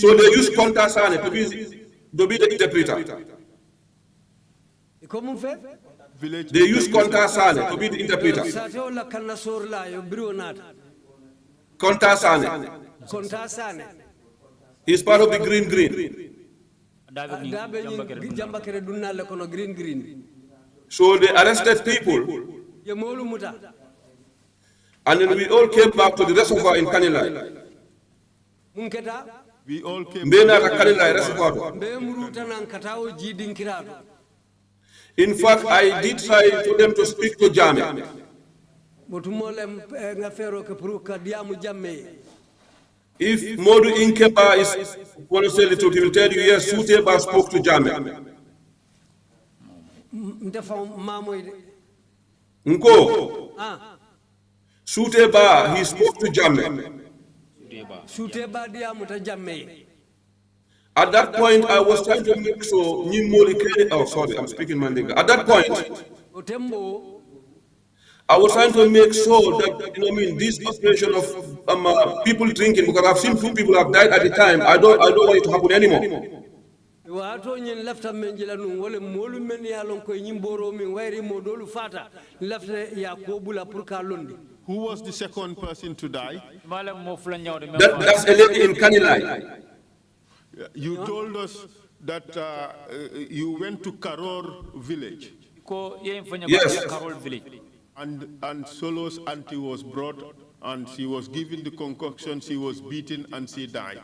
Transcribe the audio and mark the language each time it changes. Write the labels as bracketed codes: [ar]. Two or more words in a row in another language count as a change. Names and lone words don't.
[en] So they use Konta Sane to be the interpreter. They use Konta Sane to be the interpreter. Konta Sane. He's part of the green. [man] jamba kere dunna le kono green. [en] So they arrested people, [man] Ye molu muta. [en] and then we all came back to the reservoir in Kanilai. [man] Munketa [en] We all came. [man] Mbena ka Kanilai reservoir. be muruta nan katao jidin kirado. [en] In fact, I did try for them to speak to Jame. [man] Botumolem nga fero ke puruka diamu jamme. [en] If Modu Inkeba is going to say the truth, he will tell you, yes, Suteba spoke to Jame. [man] Ndefa mamoy Nko, Suteba, [en] he spoke to Jame. [man] Suteba diamu ta jamme. [en] At that point, I was trying to make sure, oh, sorry, I'm speaking Mandinga. At that point, [man] Otembo [en] I was trying to make sure that, this operation of people drinking, because I've seen 2 people have died at the time. I don't want it to happen anymore. [man] wato nyin lafta menjila nun wala molu men ya lon koy nyimboro min wayri modolu fata lafta ya ko bula pour ka londi. [en] Who was the second person to die? That's a lady in Kanilai. You told us that you went to Karor village. Yes. And Solo's auntie was brought and she was given the concoction, she was beaten and she died.